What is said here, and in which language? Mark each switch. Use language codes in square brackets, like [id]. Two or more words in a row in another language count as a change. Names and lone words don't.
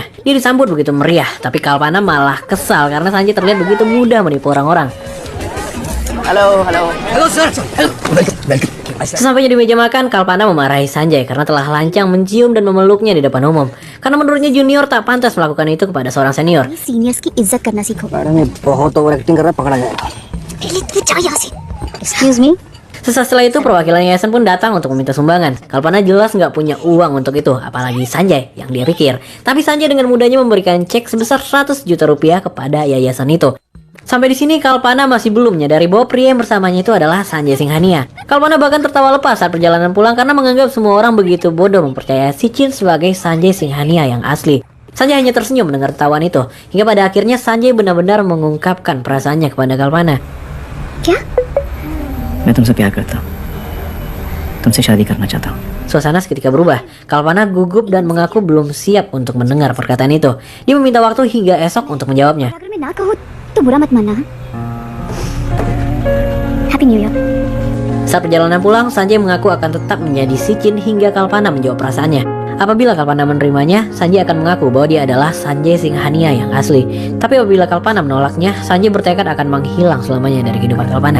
[id] Dia disambut begitu meriah, tapi Kalpana malah kesal karena Sanjay terlihat begitu mudah menipu orang-orang. [en] Halo sir. Halo. Welcome. [id] Sesampainya di meja makan, Kalpana memarahi Sanjay karena telah lancang mencium dan memeluknya di depan umum. Karena menurutnya junior tak pantas melakukan itu kepada seorang senior. [hi] Seniors की इज्जत करना सीखो. मैडम ये बहुत [en] over acting [hi] कर रहा है, पकड़ा जाएगा. [en] Excuse me? [id] Sesaat setelah itu perwakilan yayasan pun datang untuk meminta sumbangan. Kalpana jelas nggak punya uang untuk itu, apalagi Sanjay yang dia pikir. Tapi Sanjay dengan mudahnya memberikan cek sebesar 100 juta rupiah kepada yayasan itu. Sampai di sini Kalpana masih belum menyadari bahwa pria yang bersamanya itu adalah Sanjay Singhania. Kalpana bahkan tertawa lepas saat perjalanan pulang karena menganggap semua orang begitu bodoh mempercayai si Chin sebagai Sanjay Singhania yang asli. Sanjay hanya tersenyum mendengar tertawaan itu, hingga pada akhirnya Sanjay benar-benar mengungkapkan perasaannya kepada Kalpana. [hi] क्या? मैं तुमसे प्यार करता हूँ, तुमसे शादी करना चाहता हूँ. [id] Suasana seketika berubah. Kalpana gugup dan mengaku belum siap untuk mendengar perkataan itu. Dia meminta waktu hingga esok untuk menjawabnya. [hi] अगर मैं ना कहूँ तो बुरा मत मानना. [en] Happy New Year. [id] Saat perjalanan pulang, Sanjay mengaku akan tetap menjadi si Chin hingga Kalpana menjawab perasaannya. Apabila Kalpana menerimanya, Sanjay akan mengaku bahwa dia adalah Sanjay Singhania yang asli. Tapi apabila Kalpana menolaknya, Sanjay bertekad akan menghilang selamanya dari kehidupan Kalpana.